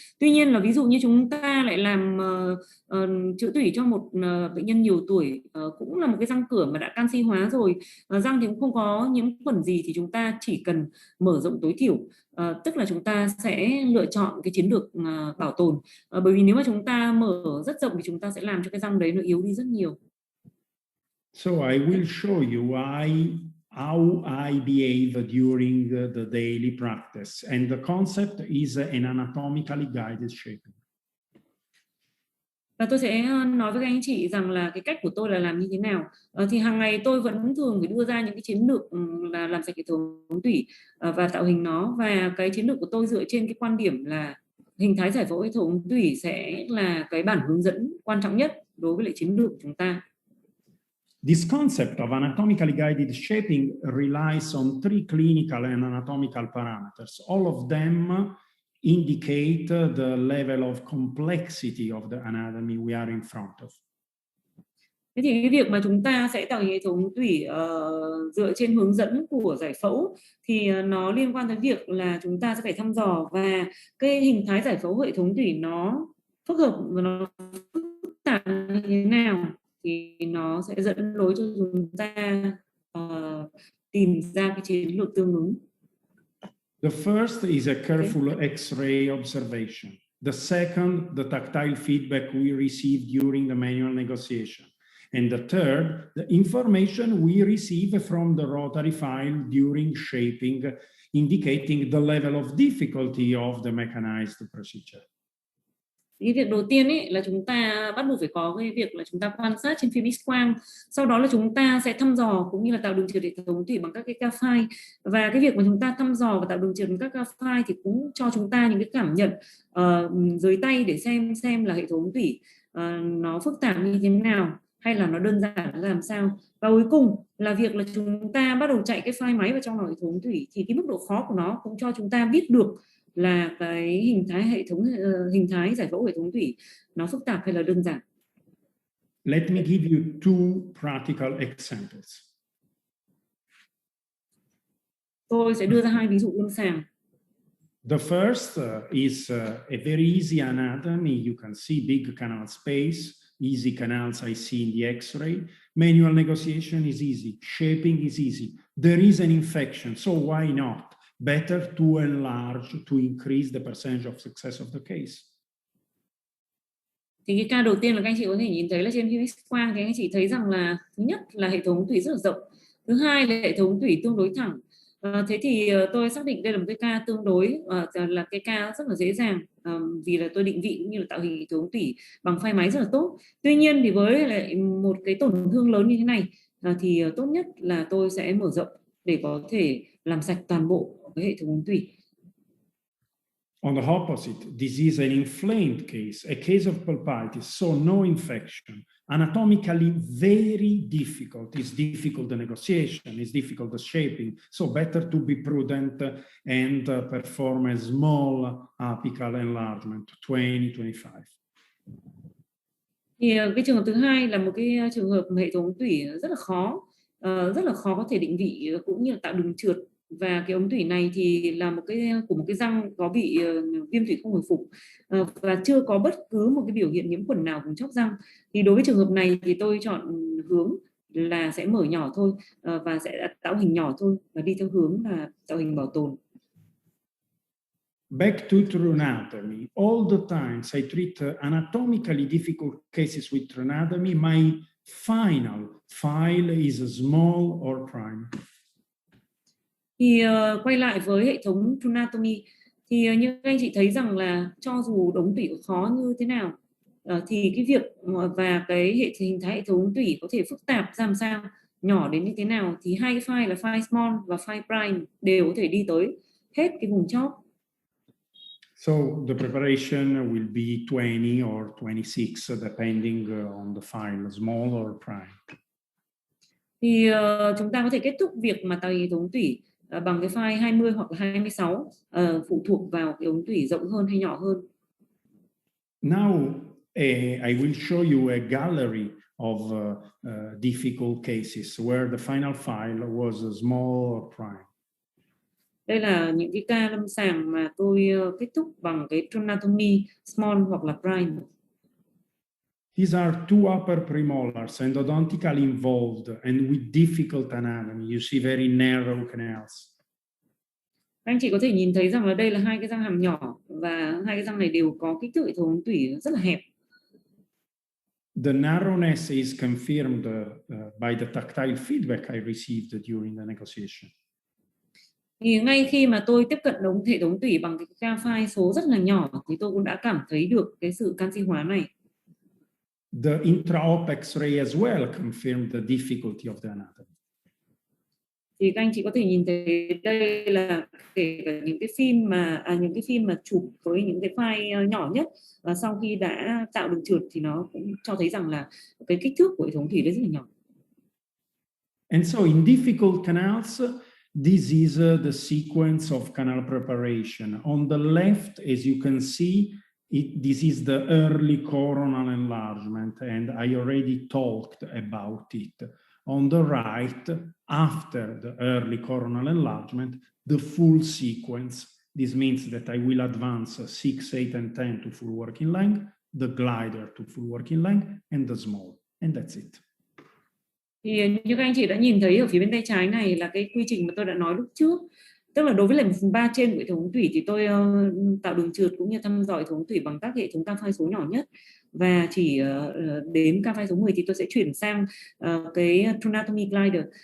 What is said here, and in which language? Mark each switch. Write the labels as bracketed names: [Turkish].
[Vietnamese] Tuy nhiên là ví dụ như chúng ta lại làm chữa tủy cho một bệnh nhân nhiều tuổi, cũng là một cái răng cửa mà đã canxi hóa rồi, răng thì cũng không có nhiễm khuẩn gì, thì chúng ta chỉ cần mở rộng tối thiểu. Tức là chúng ta sẽ lựa chọn cái chiến lược bảo tồn, bởi vì nếu mà chúng ta mở rất rộng thì chúng ta sẽ làm cho cái răng đấy nó yếu đi rất nhiều. [English] So I will show you how I behave during the daily practice, and the concept is an anatomically guided shaping. [Vietnamese] Và tôi sẽ nói với các anh chị rằng là cái cách của tôi là làm như thế nào. Thì hàng ngày tôi vẫn thường phải đưa ra những cái chiến lược là làm sạch hệ thống tủy và tạo hình nó. Và cái chiến lược của tôi dựa trên cái quan điểm là hình thái giải phẫu hệ thống tủy sẽ là cái bản hướng dẫn quan trọng nhất đối với lại chiến lược của chúng ta. [English] This concept of anatomically guided shaping relies on 3 clinical and anatomical parameters. All of them indicate the level of complexity of the anatomy we are in front of. [Vietnamese] Thế thì cái việc mà chúng ta sẽ tạo hình hệ thống tủy dựa trên hướng dẫn của giải phẫu thì nó liên quan tới việc là chúng ta sẽ phải thăm dò và cái hình thái giải phẫu hệ thống tủy nó phức hợp và nó phức tạp như thế nào thì nó sẽ dẫn lối cho chúng ta tìm ra cái chiến lược tương ứng. [English] The first is a careful X-ray observation. The second, the tactile feedback we received during the manual negotiation. And the third, the information we receive from the rotary file during shaping, indicating the level of difficulty of the mechanized procedure. [Vietnamese] Cái việc đầu tiên ấy là chúng ta bắt buộc phải có cái việc là chúng ta quan sát trên phim X-quang, sau đó là chúng ta sẽ thăm dò cũng như là tạo đường trượt hệ thống tủy bằng các cái ca file. Và cái việc mà chúng ta thăm dò và tạo đường trượt bằng các ca file thì cũng cho chúng ta những cái cảm nhận dưới tay để xem là hệ thống tủy nó phức tạp như thế nào hay là nó đơn giản làm sao. Và cuối cùng là việc là chúng ta bắt đầu chạy cái file máy vào trong hệ thống tủy thì cái mức độ khó của nó cũng cho chúng ta biết được là cái hình thái giải phẫu hệ thống tủy nó phức tạp hay là đơn giản. [English] Let me give you 2 practical examples. [Vietnamese] Tôi sẽ đưa ra 2 ví dụ lâm sàng. [English] The first is a very easy anatomy. You can see big canal space, easy canals I see in the X-ray. Manual negotiation is easy. Shaping is easy. There is an infection, so why not? Better to enlarge to increase the percentage of success of the case. [Vietnamese] Thì cái ca đầu tiên là các anh chị có thể nhìn thấy là trên phim X-quang thì anh chị thấy rằng là thứ nhất là hệ thống tủy rất là rộng, thứ hai là hệ thống tủy tương đối thẳng. Thế thì tôi xác định đây là một cái ca tương đối là cái ca rất là dễ dàng vì là tôi định vị cũng như là tạo hình hệ thống tủy bằng file máy rất là tốt. Tuy nhiên thì với lại một cái tổn thương lớn như thế này thì tốt nhất là tôi sẽ mở rộng để có thể làm sạch toàn bộ cái hệ thống tủy. [English] On the opposite, this is an inflamed case, a case of pulpitis, so no infection. Anatomically very difficult. It's difficult the negotiation, it's difficult the shaping, so better to be prudent and perform a small apical enlargement, 20-25. [Vietnamese] Thì cái trường hợp thứ hai là một cái trường hợp hệ thống tủy rất là khó có thể định vị cũng như là tạo đường trượt. Và cái ống tủy này thì là một cái răng có bị viêm tủy không hồi phục và chưa có bất cứ một cái biểu hiện nhiễm khuẩn nào vùng chóp răng. Thì đối với trường hợp này thì tôi chọn hướng là sẽ mở nhỏ thôi và sẽ tạo hình nhỏ thôi và đi theo hướng là tạo hình bảo tồn. [English] Back to true anatomy. All the times I treat anatomically difficult cases with true anatomy, my final file is small or prime. [Vietnamese] Thì quay lại với hệ thống anatomy thì như anh chị thấy rằng là cho dù đống tủy khó như thế nào thì cái việc và cái hình thái hệ thống tủy có thể phức tạp ra làm sao, nhỏ đến như thế nào thì hai cái file là file small và file prime đều có thể đi tới hết cái vùng chóp. [English] So the preparation will be 20 or 26 depending on the file, small or prime. [Vietnamese] Thì chúng ta có thể kết thúc việc mà tạo hình hệ thống tủy bằng cái file 20 hoặc là 26 phụ thuộc vào cái ống tủy rộng hơn hay nhỏ hơn. [English] Now I will show you a gallery of difficult cases where the final file was small or prime. [Vietnamese] Đây là những cái ca lâm sàng mà tôi kết thúc bằng cái anatomy small hoặc là prime. [English] These are 2 upper premolars endodontically involved and with difficult anatomy. You see very narrow canals. [Vietnamese] Các anh chị có thể nhìn thấy rằng là đây là hai cái răng hàm nhỏ và hai cái răng này đều có kích thước hệ thống ống tủy rất là hẹp. [English] The narrowness is confirmed by the tactile feedback I received during the negotiation. [Vietnamese] Thì ngay khi mà tôi tiếp cận hệ thống tủy bằng cái ca phai số rất là nhỏ thì tôi cũng đã cảm thấy được cái sự canxi hóa này. [English] The intra-op X-ray as well confirmed the difficulty of the anatomy. [Vietnamese] Thì các anh chị có thể nhìn thấy đây là kể cả những cái phim mà chụp với những cái file nhỏ nhất và sau khi đã tạo đường trượt thì nó cũng cho thấy rằng là cái kích thước của hệ thống thủy rất là nhỏ. [English] And so in difficult canals, this is the sequence of canal preparation. On the left, as you can see, this is the early coronal enlargement, and I already talked about it. On the right, after the early coronal enlargement, the full sequence. This means that I will advance 6, 8, and 10 to full working length, the glider to full working length, and the small. And that's it. [Vietnamese] Thì như các anh chị đã nhìn thấy ở phía bên tay trái này là cái quy trình mà tôi đã nói lúc trước. Tức là đối với lại 1/3 trên của hệ thống tủy thì tôi tạo đường trượt cũng như thăm dò hệ thống tủy bằng các hệ thống ca phai số nhỏ nhất. Và chỉ đến ca phai số 10 thì tôi sẽ chuyển sang cái Tronatomy Glider.